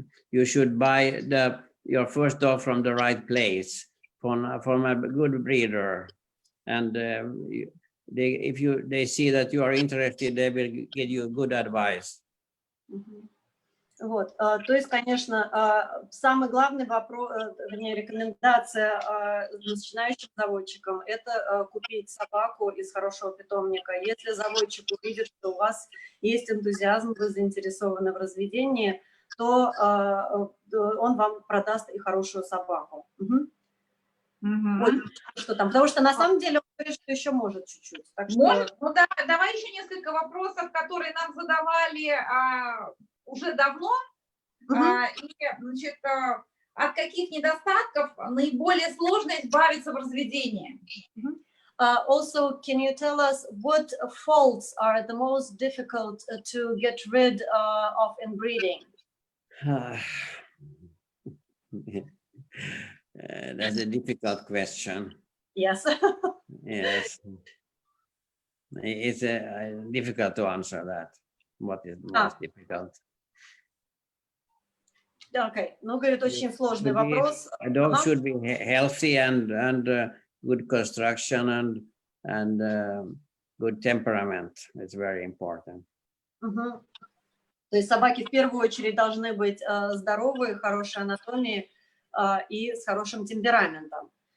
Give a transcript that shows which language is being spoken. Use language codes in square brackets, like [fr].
[en] You should buy your first dog from the right place, from a good breeder, and if they see that you are interested, they will give you good advice. [ru] Вот, то есть, конечно, самый главный вопрос, вернее, рекомендация начинающим заводчикам – это купить собаку из хорошего питомника. Если заводчик увидит, что у вас есть энтузиазм, вы заинтересованы в разведении, то он вам продаст и хорошую собаку. Вот, что там, потому что на самом деле он говорит, что еще может чуть-чуть. Может? Ну да, давай еще несколько вопросов, которые нам задавали уже давно. И, значит, от каких недостатков наиболее сложно избавиться в разведении? [en] Also, can you tell us what faults are the most difficult to get rid of in breeding? That's a difficult question. Yes. Yes. It's difficult to answer that. What is most difficult? Okay. [ru] Ну, говорит, очень сложный вопрос. [en] A dog should be healthy and good construction and good temperament. It's very important. [ru] То есть собаки в первую очередь должны быть здоровые, хорошей анатомией и с хорошим темпераментом.